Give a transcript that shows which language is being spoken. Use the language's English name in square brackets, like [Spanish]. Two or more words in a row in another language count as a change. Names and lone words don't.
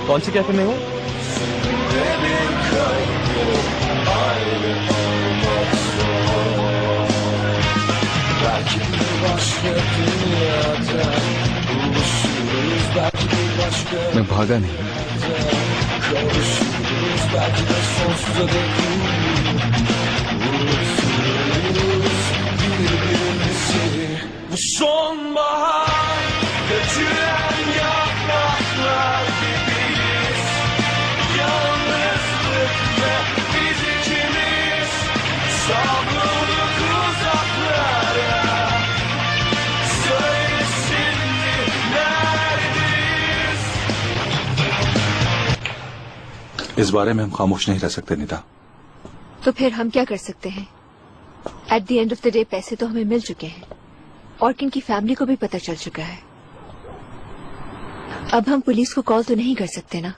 [Hindi] कौन से कैफे में हो? मैं भागा नहीं। [Turkish] Bu sonbahar götüren yapraklar gibiyiz. Yalnızlık ve biz ikimiz savrulup uzaklara. Söyle şimdi neredeyiz? [Hindi] इस बारे में हम खामोश नहीं रह सकते निदा। तो फिर हम क्या कर सकते हैं? [English] at the end of the day [Hindi] पैसे तो हमें मिल चुके हैं और किन फैमिली को भी पता चल चुका है। अब हम पुलिस को कॉल तो नहीं कर सकते ना।